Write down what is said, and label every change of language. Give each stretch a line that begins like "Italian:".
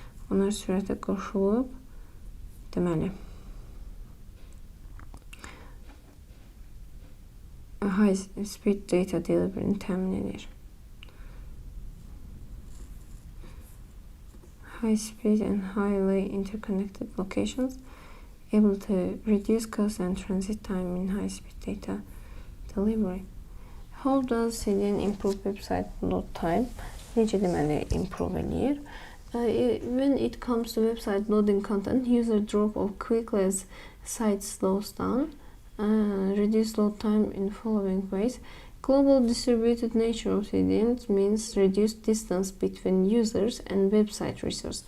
Azerbaijani: Onlar sürətə qoşulub, deməli, high speed data delivery-ni təmin edir.
English: High speed and highly interconnected locations able to reduce cost and transit time in high speed data delivery. How does CDN improve website load time?
Azerbaijani: Necə deməli improve eləyir?
English: When it comes to website loading content, user drop off quickly as site slows down. Reduce load time in following ways. Global distributed nature of CDNs means reduced distance between users and website resource.